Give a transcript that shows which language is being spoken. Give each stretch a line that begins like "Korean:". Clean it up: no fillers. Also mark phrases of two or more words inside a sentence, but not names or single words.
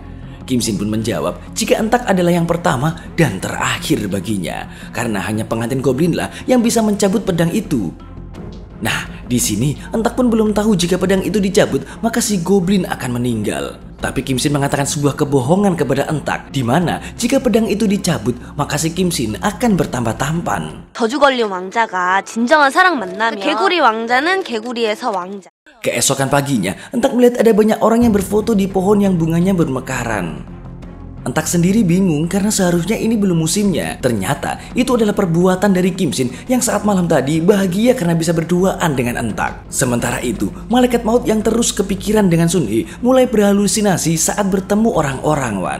Indonesian: Kim Shin pun menjawab jika Entak adalah yang pertama dan terakhir baginya, karena hanya pengantin goblin lah yang bisa mencabut pedang itu. Nah, di sini Entak pun belum tahu jika pedang itu dicabut maka si goblin akan meninggal. Tapi Kim Shin mengatakan sebuah kebohongan kepada Entak, di mana jika pedang itu dicabut maka si Kim Shin akan bertambah tampan.
Korean: 저주걸린 왕자가 진정한 사랑 만나면 개구리 왕자는 개구리에서 왕자.
Indonesian: Keesokan paginya, Entak melihat ada banyak orang yang berfoto di pohon yang bunganya bermekaran. Entak sendiri bingung karena seharusnya ini belum musimnya. Ternyata itu adalah perbuatan dari Kim Shin yang saat malam tadi bahagia karena bisa berduaan dengan Entak. Sementara itu, malaikat maut yang terus kepikiran dengan Sun Hee mulai berhalusinasi saat bertemu orang-orang, Wan.